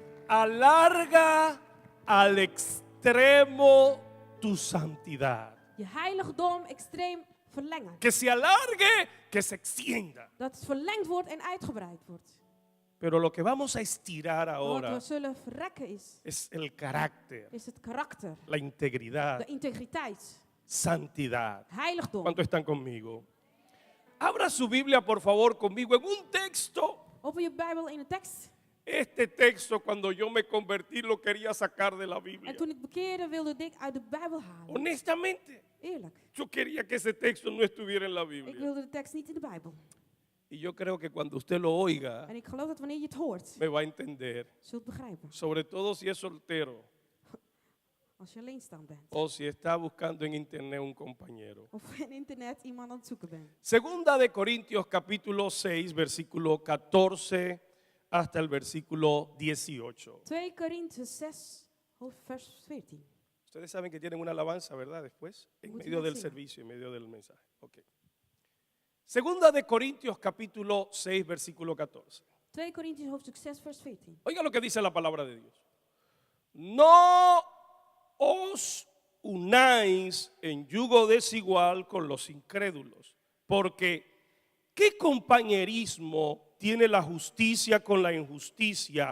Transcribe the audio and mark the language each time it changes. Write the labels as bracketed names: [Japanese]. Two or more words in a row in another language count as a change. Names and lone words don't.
[Spanish] alarga al extremo tu santidad. [Dutch] Je heiligdom extreem verlengen. [Spanish] Que se alargue, que se extienda. [Dutch] Dat het verlengd wordt en uitgebreid wordt. [Spanish] Pero lo que vamos a estirar [Dutch] Maar wat [Spanish] ahora [Dutch] we zullen verrekken [Spanish] es el carácter, [Dutch] is het karakter, [Spanish] la integridad, [Dutch] de integriteit, [Spanish] santidad. [Dutch] heiligdom. [Spanish] ¿Cuántos están conmigo? Abra su Biblia, por favor, conmigo en un texto. [Dutch] Open je Bijbel in de tekst. [Spanish] Este texto, cuando yo me convertí, lo quería sacar de la Biblia. [Dutch] En toen ik bekeerde, wilde ik uit de Bijbel halen. [Spanish] Honestamente, [Dutch] Eerlijk. [Spanish] yo quería que ese texto no estuviera en la [Dutch] Ik [Spanish] Biblia. [Dutch] wilde de tekst niet in de Bijbel. [Spanish] Y yo creo que cuando usted lo oiga, [Dutch] En ik geloof dat wanneer je het hoort, [Spanish] me va a entender. [Dutch] zult begrijpen. [Spanish] Sobre todo si es soltero [Dutch] Als je alleenstaand bent. [Spanish] o si está buscando en internet un compañero. [Dutch] Of in internet iemand aan het zoeken bent. [Spanish] Segunda de Corintios capítulo 6, versículo 14 hasta el versículo 18. [Dutch] 2 Korinthe 6, vers 14. [Spanish] Ustedes saben que tienen una alabanza, ¿verdad? Después, en Muchas medio del gracias. servicio, en medio del mensaje. Okay. Segunda de Corintios capítulo 6, versículo 14. [Dutch] 2 Korinthe hoofdstuk 6, vers 14. [Spanish] Oiga lo que dice la palabra de Dios. No os unáis en yugo desigual con los incrédulos, porque ¿qué compañerismo tiene la justicia con la injusticia?